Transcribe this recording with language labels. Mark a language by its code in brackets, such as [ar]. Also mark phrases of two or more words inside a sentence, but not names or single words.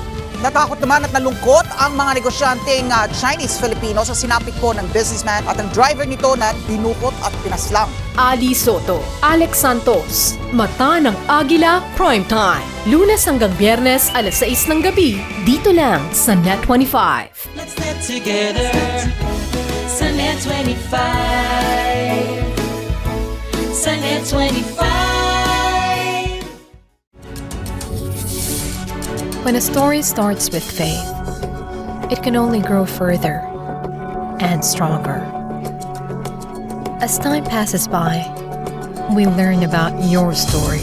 [tl] Natakot naman at nalungkot ang mga negosyanteng Chinese-Filipino sa sinapit po ng businessman at ang driver nito na dinukot at pinaslang. Ali Soto, Alex Santos, Mata ng Agila Primetime. Lunes hanggang Biyernes, alas 6 ng gabi, dito lang sa Net25. [en] Let's net together [tl] sa Net25. Sa Net25. [en] When a story starts with faith, it can only grow further and stronger. As time passes by, we learn about your story.